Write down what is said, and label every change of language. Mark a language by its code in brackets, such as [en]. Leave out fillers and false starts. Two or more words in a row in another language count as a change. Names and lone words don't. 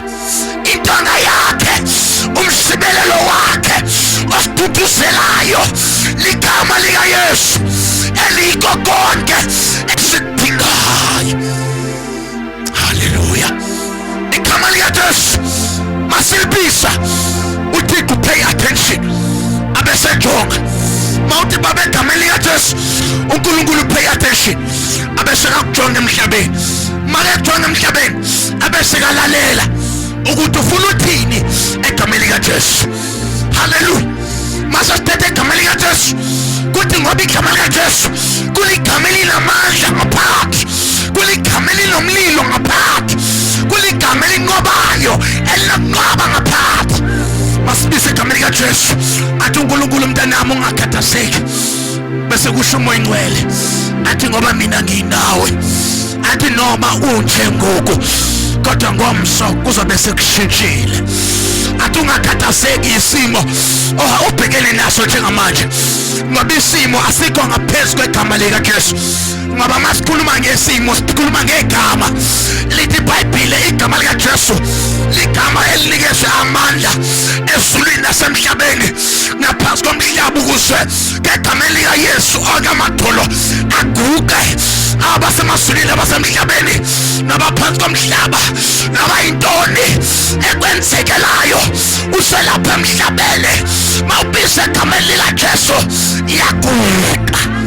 [xh] Intonga yakhe, umsimilelo wakhe osithuthuzelayo ligama likaYesu eliko konke esikudingayo. Haleluya. Igama likaYesu masilibisa, uThixo [en] pay attention [xh] abesejonga. Mawuthi babe igama likaYesu uNkulunkulu [en] pay attention [xh] abesekakujonga emhlabeni. Makekujonga emhlabeni abesekalalela ukuthi ufuna uthini egameni likaYesu. Haleluya. Masasithethe igama likaYesu kuthi ngoba igama likaYesu kuligama elinamandla ngaphakathi, kuligama elinomlilo ngaphakathi, kuligama elinqobayo elinokunqoba ngaphakathi. [zu] Masibise igama likaYesu. Athi uNkulunkulu mntanami ungakhathazeki, bese kusho uMoya Ingcwele athi ngoba mina nginawe, athi noma unje ngoku kodwa ngomso kuzobe sekushintshile. Athi ungakhathazeki isimo ubhekene naso njengamanje, ngoba isimo asikho ngaphezu kwegama likaYesu. Ngoba masikhuluma ngesimo sikhuluma ngegama lithi iBhayibhile, igama likaYesu ligama elinikezwe amandla ezulwini nasemhlabeni ngaphansi komhlaba, ukuze ngegama likaYesu akamadolo aguqe abasemazulwini abasemhlabeni nabaphansi komhlaba, naba yintoni ekwenzekelayo uselapha emhlabeni mawubise igama likaYesu iyaguqa.